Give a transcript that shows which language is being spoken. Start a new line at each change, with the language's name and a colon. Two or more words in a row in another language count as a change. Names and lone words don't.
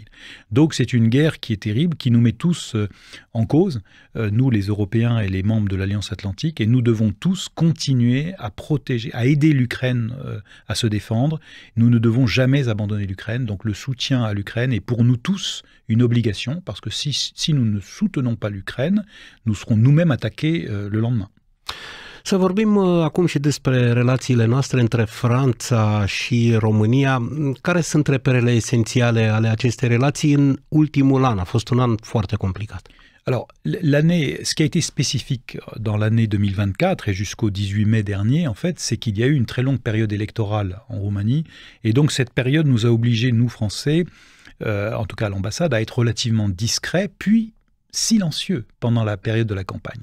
French: Donc c'est une guerre qui est terrible, qui nous met tous en cause, nous les Européens et les membres de l'Alliance Atlantique, et nous devons tous continuer à protéger, à aider l'Ukraine à se défendre. Nous ne devons jamais abandonner l'Ukraine, donc le soutien à l'Ukraine est pour nous tous une obligation, parce que si nous ne soutenons pas l'Ukraine, nous serons nous-mêmes attaqués le lendemain.
Romanian: Să vorbim acum și despre relațiile noastre între Franța și România. Care sunt reperele esențiale ale acestei relații în ultimul an? A fost un an foarte complicat.
French: Alors, ce qui a été spécifique dans l'année 2024 et jusqu'au 18 mai dernier, en fait, c'est qu'il y a eu une très longue période électorale en Roumanie. Et donc, cette période nous a obligés, nous, Français, en tout cas à l'ambassade, à être relativement discrets, puis silencieux pendant la période de la campagne.